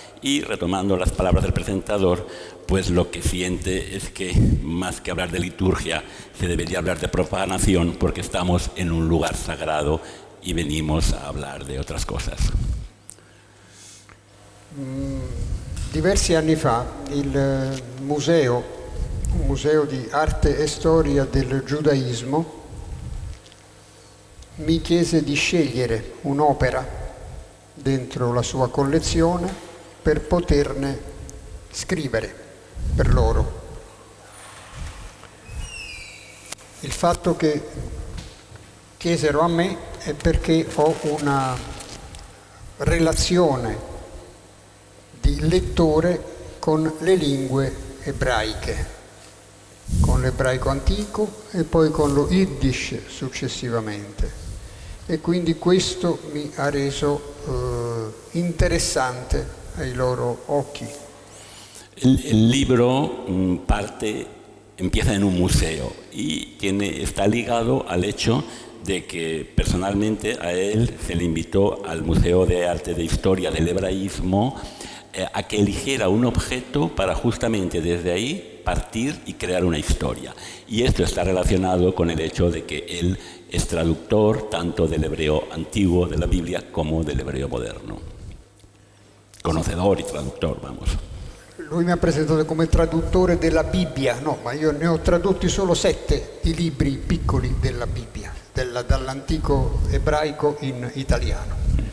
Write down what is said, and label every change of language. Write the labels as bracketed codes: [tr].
[es] Y retomando las palabras del presentador, pues lo que siente es que más que hablar de liturgia se debería hablar de profanación porque estamos en un lugar sagrado y venimos a hablar de otras cosas. [it] Diversi anni fa un museo di arte e storia del giudaismo, mi chiese di scegliere un'opera dentro la sua collezione per poterne scrivere per loro. Il fatto che chiesero a me è perché ho una relazione di lettore con le lingue ebraiche, con l'ebraico antico e poi con lo Yiddish successivamente. E quindi questo mi ha reso interessante ai loro occhi. [es] El libro empieza en un museo y está ligado al hecho de que personalmente a él se le invitó al Museo de Arte de Historia del Hebraísmo a que eligiera un objeto para justamente desde ahí partir y crear una historia. Y esto está relacionado con el hecho de que él es traductor tanto del hebreo antiguo de la Biblia como del hebreo moderno. Conocedor y traductor, vamos. [it] Lui mi ha presentato come traduttore della Bibbia, no, ma io ne ho tradotti solo 7 i libri piccoli della Bibbia, dall'antico ebraico in italiano.